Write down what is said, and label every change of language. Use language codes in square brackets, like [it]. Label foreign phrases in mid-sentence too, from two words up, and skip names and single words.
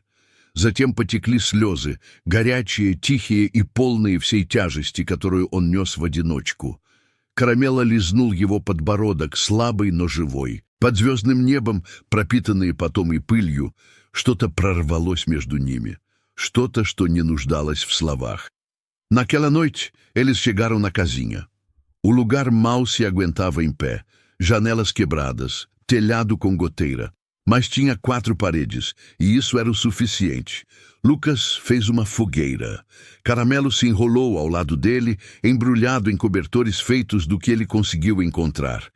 [ru] Затем потекли слезы, горячие, тихие и полные всей тяжести, которую он нес в одиночку. Карамела лизнул его подбородок, слабый, но живой. Под звездным небом, пропитанные потом и пылью, что-то прорвалось между ними. Что-то, что не нуждалось в словах. [pt] Naquela noite, eles chegaram na casinha. O lugar mal se aguentava em pé, janelas quebradas, telhado com goteira. Mas tinha 4 paredes, e isso era o suficiente. Lucas fez uma fogueira. Caramelo se enrolou ao lado dele, embrulhado em cobertores feitos do que ele conseguiu encontrar.